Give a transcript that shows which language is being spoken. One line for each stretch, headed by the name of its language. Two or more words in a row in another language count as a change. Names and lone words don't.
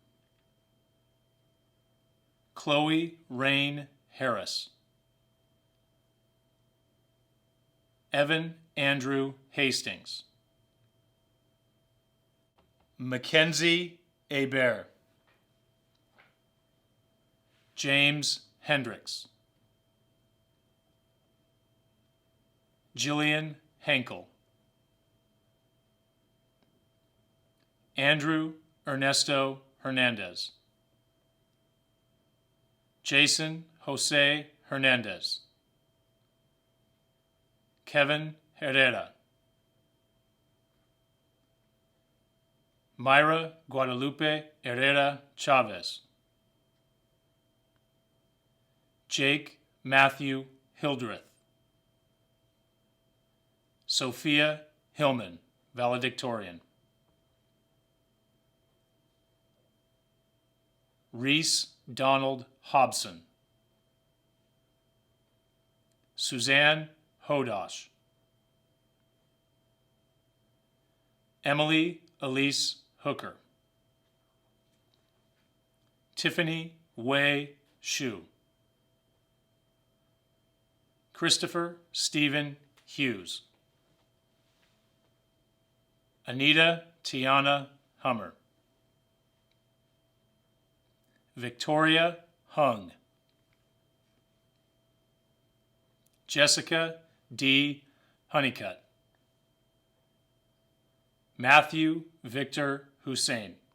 English: Chloe Rain Harris. Evan Andrew Hastings. Mackenzie Hebert. James Hendricks. Jillian Henkel. Andrew Ernesto Hernandez. Jason Jose Hernandez. Kevin Herrera. Myra Guadalupe Herrera Chavez. Jake Matthew Hildreth. Sophia Hillman, valedictorian. Reese Donald Hobson. Suzanne Hodosh. Emily Elise Hooker. Tiffany Wei Shu. Christopher Stephen Hughes. Anita Tiana Hummer. Victoria Hung. Jessica D. Honeycutt. Matthew Victor Hussein.